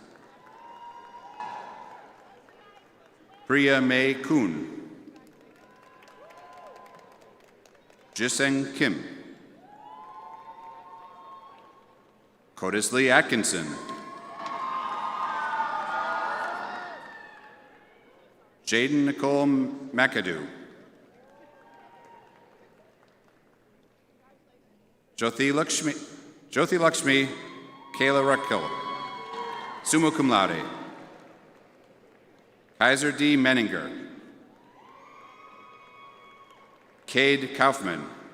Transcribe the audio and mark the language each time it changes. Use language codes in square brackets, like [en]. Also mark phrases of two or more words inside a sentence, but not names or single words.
[en] Priya May Kuhn. Jiseng Kim. Codis Lee Atkinson. Jaden Nicole McAdoo. Jyothi Lakshmi Kayla Rackhill, [la] summa cum laude. [en] Kaiser D. Menninger. Cade Kaufman.